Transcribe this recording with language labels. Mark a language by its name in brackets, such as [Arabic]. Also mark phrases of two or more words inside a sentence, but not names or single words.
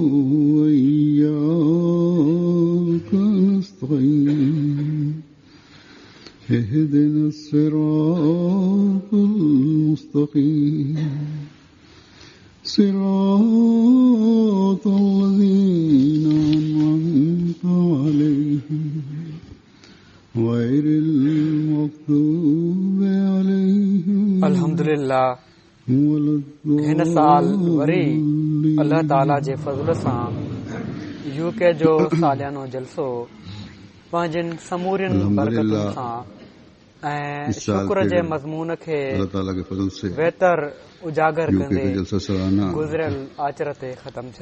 [Arabic] وإياك نستعين اهدنا الصراط المستقيم صراط الذين أنعمت عليهم غير المغضوب عليهم [Sindhi] अल्हम्दुलिल्लाह हिन साल वरी अल्लाह ताला जे फज़ल सां यूके जो सालियानो जलसो पंहिंजनि समूरियुनि बरकतुनि सां ऐं शुक्र जे मज़मून खे बहितर उजागर कंदे गुज़रियल आचर ते ख़तम थियो।